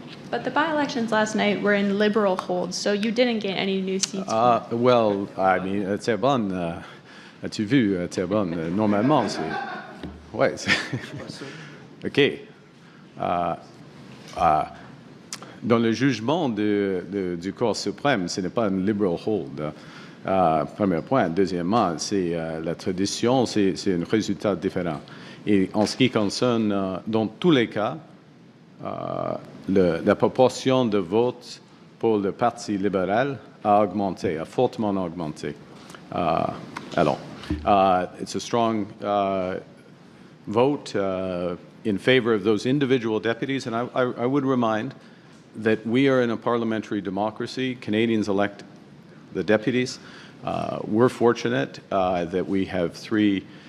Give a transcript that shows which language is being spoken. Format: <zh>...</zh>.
<en>But the by-elections last night were in Liberal holds, so you didn't gain any new seats. Well, I mean,</en> <fr>Terrebonne, as-tu vu, Terrebonne, normalement, c'est... Ouais, c'est... OK. Dans le jugement du Cour suprême, ce n'est pas un liberal hold. Premier point. Deuxièmement, c'est la tradition, c'est un résultat différent. Et en ce qui concerne, dans tous les cas, la proportion de votes pour le Parti libéral a augmenté, a fortement augmenté. Alors,</fr> <en>it's a strong vote in favor of those individual deputies, and I would remind that we are in a parliamentary democracy. Canadians elect the deputies. We're fortunate that we have 3</en>